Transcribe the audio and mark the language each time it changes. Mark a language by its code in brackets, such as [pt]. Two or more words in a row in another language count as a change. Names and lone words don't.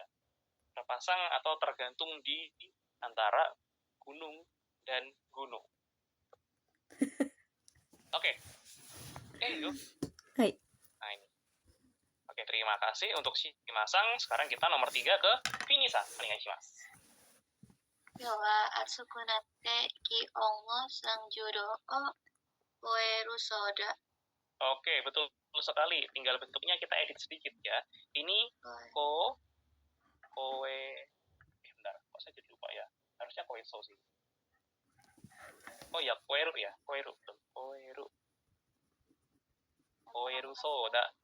[id] Terpasang atau tergantung di antara gunung dan gunung. Oke. Yuk. Hai. Nah, ini. Oke, terima kasih untuk Shima-san. Sekarang kita nomor 3 ke Fini-san. Onegaishimasu. [ja] 今日は暑くなって気温も30度を超えるそうだ。 [id] Oke, betul sekali. Tinggal bentuknya kita edit sedikit ya. Ini bentar, kok saya jadi lupa ya. Harusnya koeso sih. Oh ya, koeru ya. Koeru. [ja] 超えるそうだ.